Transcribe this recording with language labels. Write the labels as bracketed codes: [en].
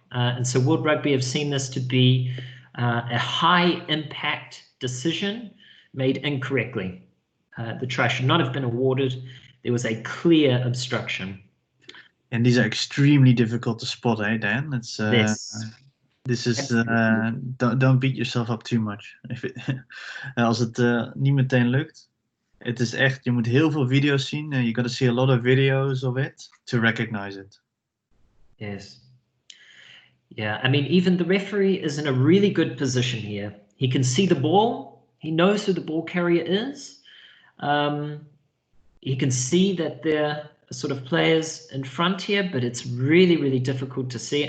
[en] And so World Rugby have seen this to be a high impact decision made incorrectly. The try should not have been awarded. There was a clear obstruction. And these are extremely difficult to spot, eh, Dan? It's this is don't beat yourself up too much. [nl] Als het niet meteen lukt, het is echt. Je moet heel veel video's zien. [en] You got to see a lot of videos of it to recognize it. Yes. Yeah, I mean, even the referee is in a really good position here. He can see the ball. He knows who the ball carrier is. He can see that there are sort of players in front here, but it's really, really difficult to see.